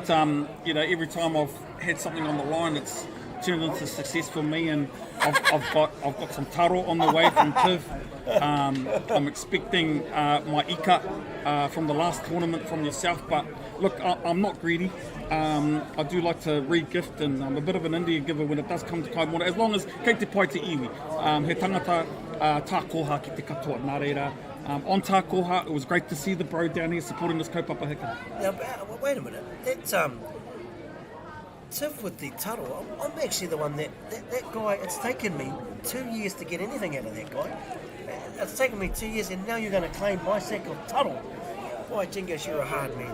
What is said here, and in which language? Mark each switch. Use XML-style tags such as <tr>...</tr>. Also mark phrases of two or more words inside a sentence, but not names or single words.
<en>You know, every time I've had something on the line, it's turned into success for me, and I've got some taro on the way from Tiv. I'm expecting my ika from the last tournament from yourself, but look, I'm not greedy. I do like to re-gift, and I'm a bit of an Indian giver when it does come to kaimwana, as long as</en> <mi>kei te pai te iwi. He tangata tā koha ki te katoa, nā reira. On tā koha,</mi> <en>it was great to see the bro down here supporting this</en> <mi>kaupapa hika.</mi> <en>Now, wait a minute, that Tiv with the taro, I'm actually the one that guy, it's taken me 2 years to get anything out of that guy. It's taken me 2 years, and now you're going to claim my sack of taro. Boy, Jingos, you're a hard man.</en>